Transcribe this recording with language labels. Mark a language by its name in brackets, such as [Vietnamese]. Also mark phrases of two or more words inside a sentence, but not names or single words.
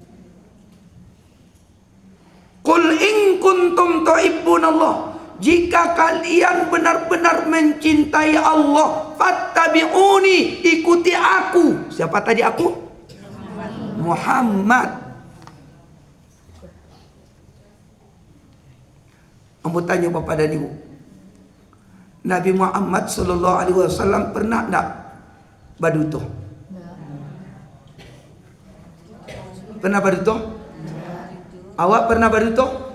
[Arabic] قل إن كنتم تحبون الله, [Indonesian] jika kalian benar-benar mencintai Allah, fattabi'uni, ikuti aku. Siapa tadi aku? Muhammad. [Minangkabau] Ambo tanya bapak dan ibu, Nabi Muhammad [Arabic] صلى الله عليه وسلم [Minangkabau] pernah enggak baduto? Pernah baduto? Awak pernah baduto?